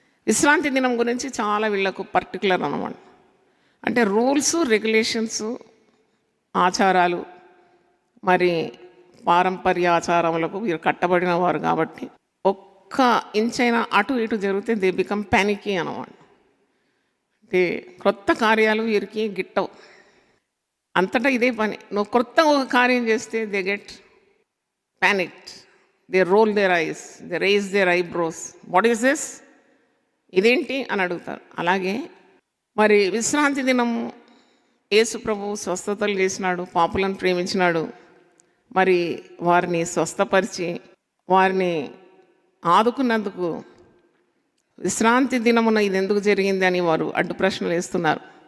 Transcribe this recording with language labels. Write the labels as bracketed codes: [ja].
[te] విశ్రాంతి దినం గురించి చాలా వీళ్ళకు పర్టికులర్ అన్నమాట. అంటే రూల్స్, రెగ్యులేషన్స్, ఆచారాలు, మరి పారంపర్య ఆచారములకు వీరు కట్టబడిన వారు కాబట్టి ఒక్క ఇంచైనా అటు ఇటు జరిగితే [en] they become panicky [te] అన్నమాట. అంటే క్రొత్త కార్యాలు వీరికి గిట్టవు. అంతటా ఇదే పని. నువ్వు క్రొత్త ఒక కార్యం చేస్తే [en] They get panicked. They roll their eyes, they raise their eyebrows. What is this? [te] ఇదేంటి అని అడుగుతారు. అలాగే మరి విశ్రాంతి దినం యేసు ప్రభువు స్వస్థతలు చేసినాడు, పాపులను ప్రేమించినాడు. మరి వారిని స్వస్థపరిచి వారిని ఆదుకున్నందుకు విశ్రాంతి దినమున ఇది ఎందుకు జరిగింది అని వారు అడ్డు ప్రశ్నలు వేస్తున్నారు.